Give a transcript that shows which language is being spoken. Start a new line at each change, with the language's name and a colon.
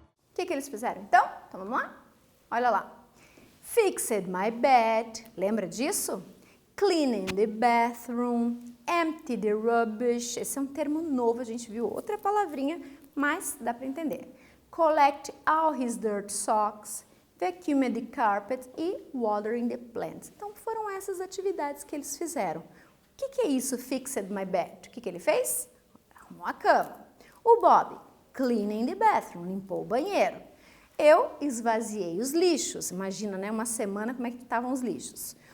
Portuguese: O que eles fizeram então? Então vamos lá? Olha lá.
English: Fixed my bed,
Portuguese: lembra disso?
English: Cleaning the bathroom, empty the rubbish.
Portuguese: Esse é um termo novo, a gente viu outra palavrinha, mas dá para entender.
English: collect all his dirt socks, vacuum the carpet e watering the plants.
Portuguese: Então foram essas atividades que eles fizeram. O que é isso,
English: fixed my bed?
Portuguese: O que ele fez? Arrumou a cama. O Bob,
English: cleaning the bathroom,
Portuguese: limpou o banheiro. Eu esvaziei os lixos. Imagina, né, uma semana como é que estavam os lixos.